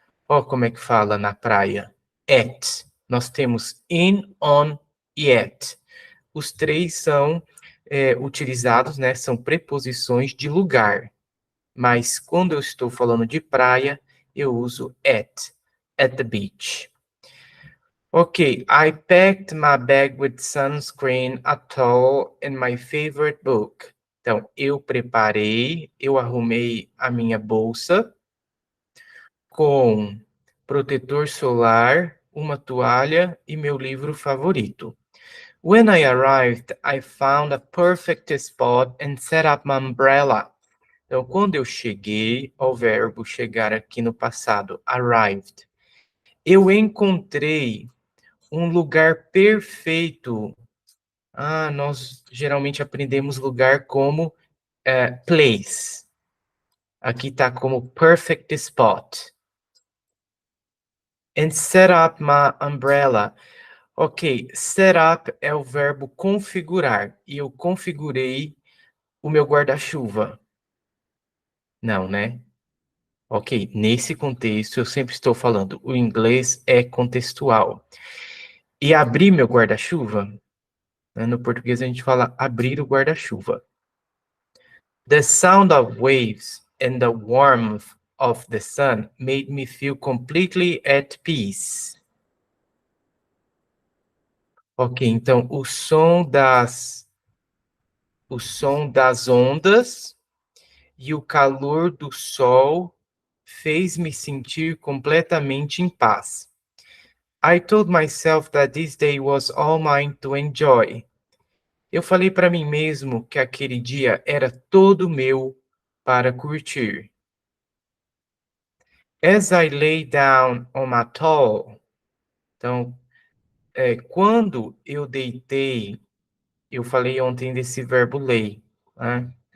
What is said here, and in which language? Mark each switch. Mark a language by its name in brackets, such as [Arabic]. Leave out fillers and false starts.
[Portuguese] Ó, como é que fala na praia? At. Nós temos in, on e at. Os três são utilizados, né? São preposições de lugar. Mas quando eu estou falando de praia, eu uso [English] at the beach. Ok, I packed my bag with sunscreen, a towel and my favorite book. [Portuguese] Então, eu arrumei a minha bolsa com protetor solar, uma toalha e meu livro favorito. [English] When I arrived, I found a perfect spot and set up my umbrella. [Portuguese] Então, quando eu cheguei, ao verbo chegar aqui no passado, arrived, eu encontrei um lugar perfeito. Nós geralmente aprendemos lugar como place. Aqui está como perfect spot. [English] And set up my umbrella. Ok, set up [Portuguese] é o verbo configurar. E eu configurei o meu guarda-chuva. Não, né? Ok, nesse contexto eu sempre estou falando, o inglês é contextual. E abrir meu guarda-chuva, né, no português a gente fala abrir o guarda-chuva. [English] The sound of waves and the warmth of the sun made me feel completely at peace. [Portuguese] Ok, então o som das ondas e o calor do sol fez me sentir completamente em paz. [English] I told myself that this day was all mine to enjoy. [Portuguese] Eu falei para mim mesmo que aquele dia era todo meu para curtir. [English] As I lay down on my towel. [Portuguese] Então, quando eu deitei, eu falei ontem desse verbo lay, né?